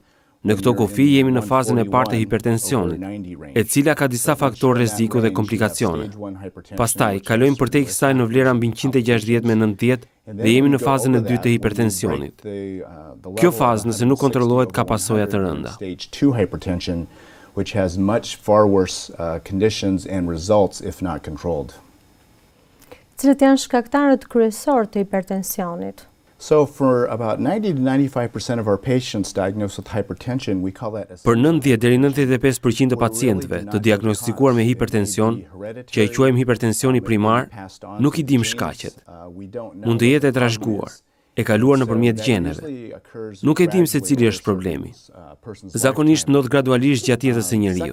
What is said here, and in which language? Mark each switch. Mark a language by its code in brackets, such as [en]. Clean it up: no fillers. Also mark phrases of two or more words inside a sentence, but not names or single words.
[sq] Në këto kufi jemi në fazën e parë të hipertensionit, e cila ka disa faktorë rreziku dhe komplikacione. Pastaj kalojmë përtej kësaj në vlera mbi 160 me 90 dhe jemi në fazën e dytë të hipertensionit. Kjo fazë nëse nuk kontrollohet ka pasoja të rënda. [en] Which has much far worse conditions and results if not controlled. [sq] Cilët janë shkaktarët kryesorë të hipertensionit? [en] So for about 90 to 95% of our patients diagnosed with hypertension, we call that [sq] Për 90 deri 95% të pacientëve të diagnostikuar me hipertension, që e quajmë hipertensioni primar, nuk i dim shkaqet. Mund të jetë e trashëguar, e kaluar nëpërmjet gjeneve. Nuk e dim se cili është problemi. Zakonisht ndodh gradualisht gjatë jetës së njeriu.